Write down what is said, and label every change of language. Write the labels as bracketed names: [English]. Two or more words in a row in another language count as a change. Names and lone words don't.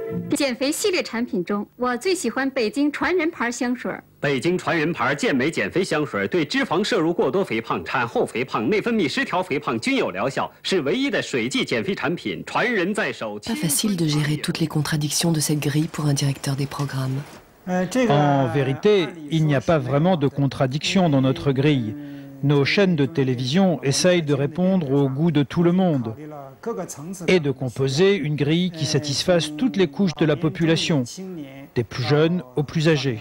[Chinese] 减肥系列产品中，我最喜欢北京传人牌香水。北京传人牌健美减肥香水对脂肪摄入过多肥胖、产后肥胖、内分泌失调肥胖均有疗效，是唯一的水剂减肥产品，传人在手。 [French] Pas facile de gérer toutes les contradictions de cette grille pour un directeur des programmes. En vérité, il n'y a pas vraiment de contradiction dans notre grille. Nos chaînes de télévision essayent de répondre au goût de tout le monde et de composer une grille qui satisfasse toutes les couches de la population, des plus jeunes aux plus âgés.